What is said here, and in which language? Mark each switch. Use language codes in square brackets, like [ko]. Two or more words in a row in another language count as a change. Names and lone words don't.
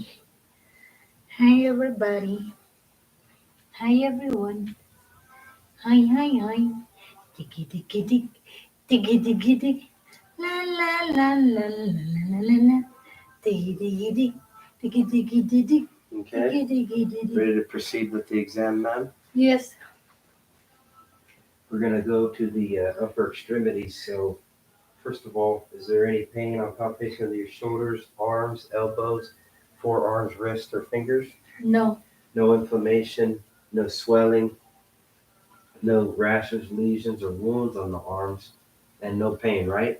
[en] Hi, everybody. Hi, everyone. Hi, hi, hi. Tiki, tiki, tik. Tiki, tiki, tik. La, la, la, la, la, la, la, la. Tiki, tiki, tik. Tiki, tiki, tik. Okay, Tiki, tiki, tik. ready to proceed with the exam, ma'am? Yes. We're gonna go to the upper extremities. So first of all, is there any pain on palpation of your shoulders, arms, elbows, forearms, wrists, or fingers? No. No inflammation, no swelling, no rashes, lesions, or wounds on the arms, and no pain, right?